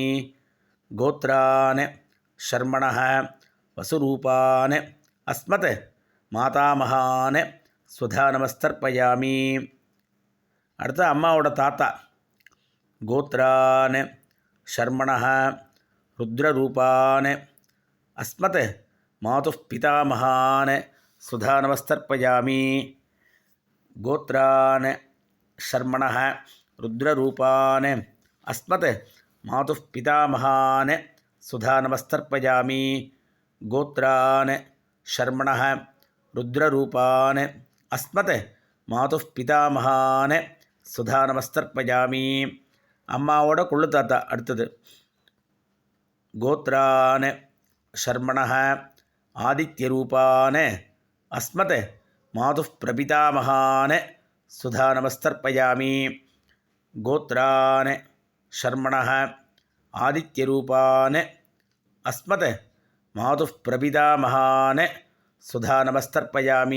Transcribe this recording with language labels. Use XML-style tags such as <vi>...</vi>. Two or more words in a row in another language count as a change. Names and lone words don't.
<sa>गोत्रान् शर्मणः वसुरूपान् अस्मत् मातामहान् स्वधा नमस्तर्पयामि.</sa> <ta>அடுத்து அம்மாவோட தாத்தா.</ta> <sa>गोत्रान् शर्मणः रुद्ररूपान् अस्मत् मातुः पितामहान् स्वधा नमस्तर्पयामि. गोत्रान् शर्मणः रुद्ररूपान् अस्मत् मातुः पितामहान् स्वधा नमस्तर्पयामि. गोत्रान् शर्मणः रुद्ररूपान् अस्मत् मातुः पितामहान् स्वधा नमस्तर्पयामि.</sa> <ta>அம்மாவோட கொள்ளு தாத்தா அடுத்தது.</ta> <sa>गोत्रान् शर्मणः आदित्यरूपान् अस्मत् मातुः प्रपितामहान् स्वधा नमस्तर्पयामि. गोत्रान् शर्मणः आदित्यरूपान् अस्मत् मातुः प्रपितामहान् स्वधा नमस्तर्पयामि.</sa>